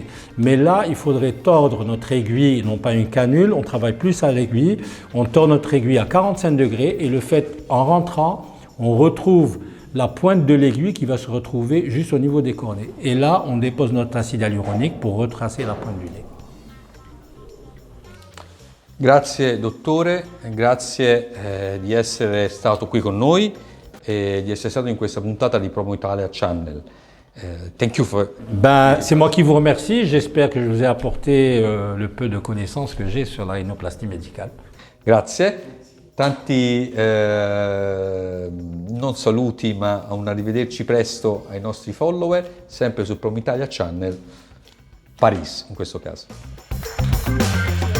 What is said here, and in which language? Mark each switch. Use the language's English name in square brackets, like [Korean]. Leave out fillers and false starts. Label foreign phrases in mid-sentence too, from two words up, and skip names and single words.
[French] Mais là, il faudrait tordre notre aiguille, non pas une canule, on travaille plus à l'aiguille, on tord notre aiguille à 45 degrés et le fait, en rentrant, on retrouve la pointe de l'aiguille qui va se retrouver juste au niveau des cornets. Et là, on dépose notre acide hyaluronique pour retracer la pointe du nez. [Italian] Grazie dottore, grazie di essere stato qui con noi e di essere stato in questa puntata di Promo Italia Channel. [English] Thank you for... [French] C'est moi qui vous remercie. J'espère que je vous ai apporté le peu de connaissances que j'ai sur la rhinoplastie médicale. [Italian] Grazie. Tanti non saluti, ma a un arrivederci presto ai nostri follower, sempre su Promo Italia Channel, Paris in questo caso.